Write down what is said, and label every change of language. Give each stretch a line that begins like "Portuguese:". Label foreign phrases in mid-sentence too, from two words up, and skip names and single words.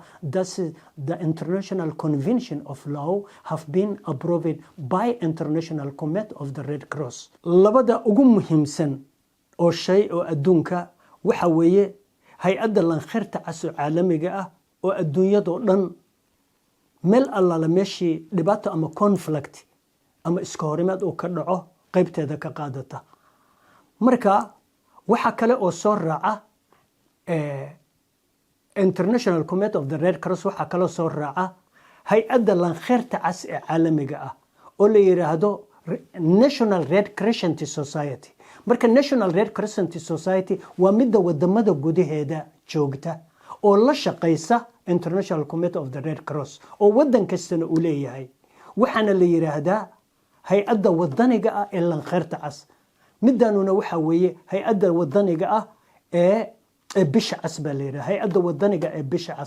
English: That's the International Convention of Law have been approved by International Committee of the Red Cross.
Somali: Labada ugu muhiimsan oo shay oo adduunka waxa weeye hay'adda Laanqayrta cas oo caalamiga ah, oo adduunyadoo dhan meel allaala meeshii dhibaato ama conflict ama iska horimaad uu ka dhaco qaybteeda ka qaadata. Marka waxa kale oo soo raaca International Committee of the Red Cross, waxa kaloo soo raaca hay'adda Laanqayrta cas ee caalamiga ah oo la yiraahdo National Red Crescent Society. Marka National Red Crescent Society waa midda wadamada gudaheeda joogta oo la shaqaysa International Committee of the Red Cross, oo wadan kastana uu leeyahay, waxaana la yiraahdaa hay'adda wadaniga ah ee Laanqayrta cas. midaanuna waxa weeye hay'adda wadaniga ah ee bisha cas baa la yiraahdaa, hay'adda wadaniga ee bisha cas.